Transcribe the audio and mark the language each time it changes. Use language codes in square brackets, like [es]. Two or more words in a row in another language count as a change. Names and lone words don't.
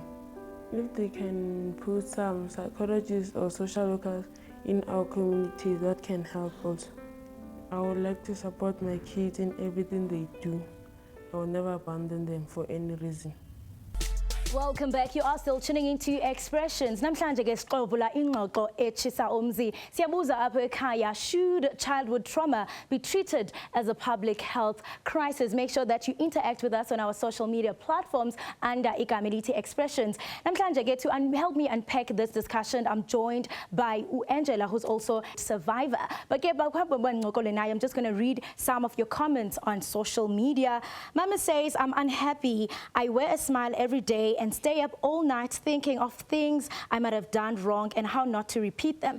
[en] If they can put some psychologists or social workers in our community, that can help also. I would like to support my kids in everything they do. I will never abandon them for any reason. Welcome back. You are still tuning into Expressions. [xh] Namhlanje ke siqovula ingxoxo etshisa umzi. Siyabuza apha ekhaya, [en] should childhood trauma be treated as a public health crisis? Make sure that you interact with us on our social media platforms under [xh] igama elithi [en] Expressions. [xh] Namhlanje ke [en] to help me unpack this discussion, I'm joined by Angela, who's also a survivor. But ke I'm just going to read some of your comments on social media. Mama says, I'm unhappy. I wear a smile every day and stay up all night thinking of things I might have done wrong and how not to repeat them.